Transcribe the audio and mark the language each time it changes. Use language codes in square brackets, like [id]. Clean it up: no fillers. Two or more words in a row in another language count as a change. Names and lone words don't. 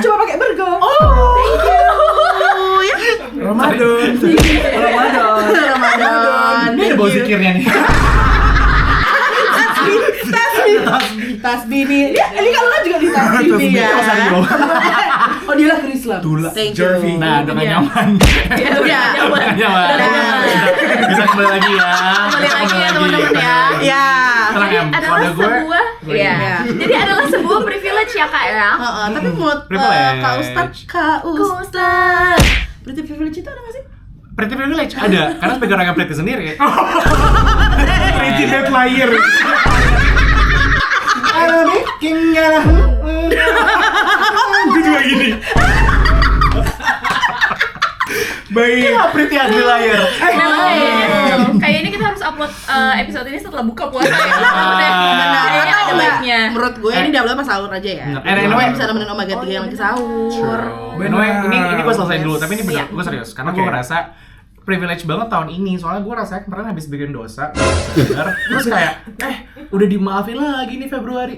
[id] Cuma pakai bergo. Ya. Ramadan. Ramadan. Ini ada bau zikirnya nih. Tasbih nih. Ini kalau kan juga di tasbih nih ya. Oh, dia lah Islam. Tula. [en] Thank you. [id] Jorvi. Nah, udah gak Iya. nyaman. Ya, Udah. nyaman. Udah nyaman. Udah nyaman. Bisa kembali lagi ya. Kembali lagi ya teman-teman ya. Ya. Tenang Jadi ya, adalah pada gue- sebuah gue ya. ini. Jadi adalah sebuah privilege ya Kak ya. Tapi menurut Privilege. Kak Ustadz, berarti privilege itu ada nggak sih? [en] Pretty privilege [id] ada, karena sebagai orang yang pretty sendiri. [en] Pretty dead liar. [id] Gue juga gini. Baik. [en] Pretty ugly liar. [id] Memang kayaknya kita harus upload episode ini setelah buka puasa ya. Kayaknya ada baiknya. Menurut gue ini diupload pas sahur aja ya. Bener. Anyway. Bisa nemenin Omega 3 yang lagi sahur. Anyway, ini gue selesai dulu, tapi ini bener, Siap. gue serius. Karena gue ngerasa privilege banget tahun ini, soalnya gue rasanya kemarin habis bikin dosa, sadar, terus kayak, udah dimaafin lagi nih Februari.